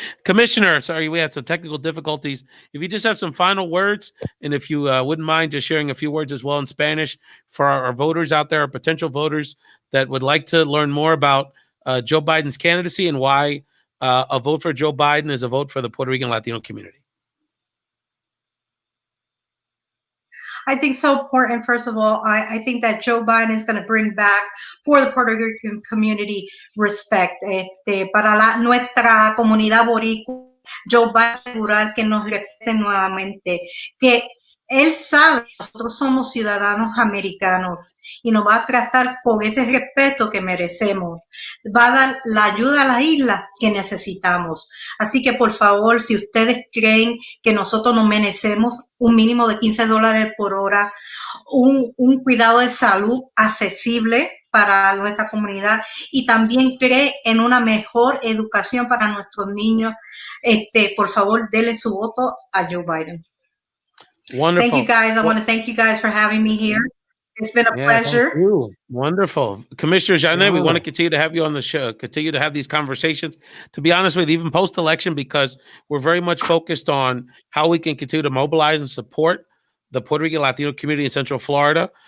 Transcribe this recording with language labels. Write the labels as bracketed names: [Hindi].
[English] Commissioner, sorry, we had some technical difficulties. If you just have some final words, and if you wouldn't mind just sharing a few words as well in Spanish for our voters out there, our potential voters that would like to learn more about Joe Biden's candidacy and why a vote for Joe Biden is a vote for the Puerto Rican Latino community. I think so important. First of all, I think that Joe Biden is going to bring back for the Puerto Rican community respect. [Spanish] Para nuestra comunidad boricua, Joe Biden asegurar que nos respeten nuevamente, que él sabe que nosotros somos ciudadanos americanos y nos va a tratar con ese respeto que merecemos. Va a dar la ayuda a la isla que necesitamos. Así que, por favor, si ustedes creen que nosotros nos merecemos un mínimo de $15 por hora, un cuidado de salud accesible para nuestra comunidad y también cree en una mejor educación para nuestros niños, por favor, denle su voto a Joe Biden. [English] Wonderful. Thank you, guys. I want to thank you guys for having me here. It's been a pleasure. Thank you. Wonderful. Commissioner Janet, we want to continue to have you on the show, continue to have these conversations. To be honest with you, even post-election, because we're very much focused on how we can continue to mobilize and support the Puerto Rican Latino community in Central Florida.